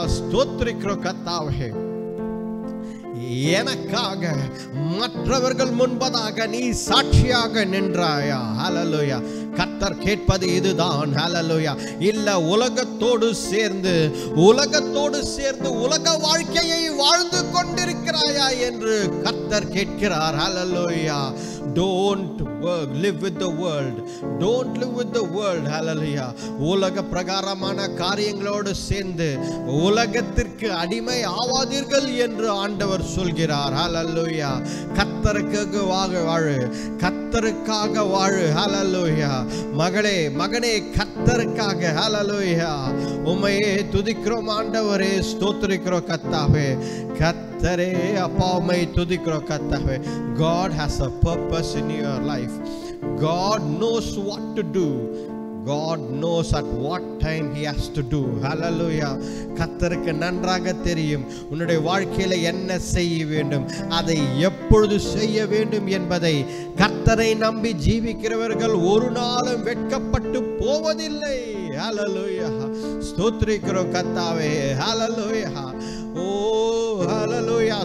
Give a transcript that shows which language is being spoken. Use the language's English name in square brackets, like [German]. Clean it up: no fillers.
[Tamil] ஸ்தோத்திரிக்கிறோம் கர்த்தாவே. எனக்காக மற்றவர்கள் முன்பதாக நீ சாட்சியாக நின்றாயா? ஹalleluya. கர்த்தர் கேட்பது இதுதான். ஹalleluya. இல்ல உலகத்தோடு சேர்ந்து உலக வாழ்க்கையை வாழ்ந்து கொண்டிருக்கிறாயா என்று கர்த்தர் கேட்கிறார். ஹalleluya. [English] Don't live with the world. Don't live with the world. Hallelujah. [Tamil] உலக பிரகாரமான காரியங்களோடு சேர்ந்து உலகத்திற்கு அடிமை ஆவாதீர்கள் என்று ஆண்டவர் சொல்கிறார். Hallelujah. கர்த்தருக்காக வாழு, கர்த்தருக்காக வாழு. Hallelujah. மகளே, மகனே, கர்த்தருக்காக. Hallelujah. உம்மையே துதிக்கிறோம் ஆண்டவரே, ஸ்தோத்திரிக்கிறோம் கர்த்தாவே. கர்த்தரே அப்பா உம்மை துதிக்கிறோம் கர்த்தாவே. [English] God has a purpose in your life. God knows what to do. God knows at what time he has to do. Hallelujah. [Tamil] கர்த்தருக்கு நன்றாக தெரியும் உன்னுடைய வாழ்க்கையில என்ன செய்ய வேண்டும், அதை எப்பொழுது செய்ய வேண்டும் என்பதை. கர்த்தரை நம்பி ஜீவிக்கிறவர்கள் ஒரு நாளும் வெட்கப்பட்டு போவதில்லை. Hallelujah. ஸ்தோத்திரிக்கிறோம் கர்த்தாவே. Hallelujah. ஓ ஹalleluya.